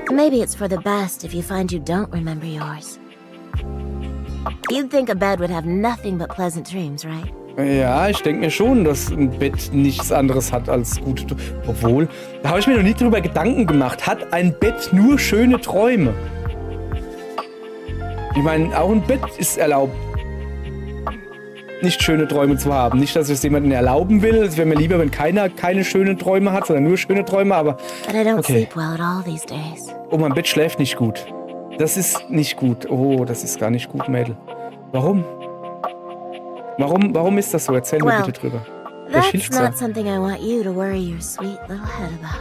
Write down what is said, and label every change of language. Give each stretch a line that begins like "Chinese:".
English: Maybe it's for the best if you find you don't remember yours. You'd think a bed would have nothing but pleasant dreams, right?
German: Ja, ich denke mir schon, dass ein Bett nichts anderes hat als gute Träume. Obwohl, da habe ich mir noch nie drüber Gedanken gemacht. Hat ein Bett nur schöne Träume? Ich meine, auch ein Bett ist erlaubt, nicht schöne Träume zu haben. Nicht, dass ich es jemandem erlauben will. Es wäre mir lieber, wenn keiner keine schönen Träume hat, sondern nur schöne Träume, aber...
English: But I don't sleep well at all these days.
German: Oh, mein Bett schläft nicht gut. Das ist nicht gut. Oh, das ist gar nicht gut, Mädel. Warum? Warum ist das so? Erzähl mir bitte drüber.
English: That's not something I want you to worry your sweet little head about.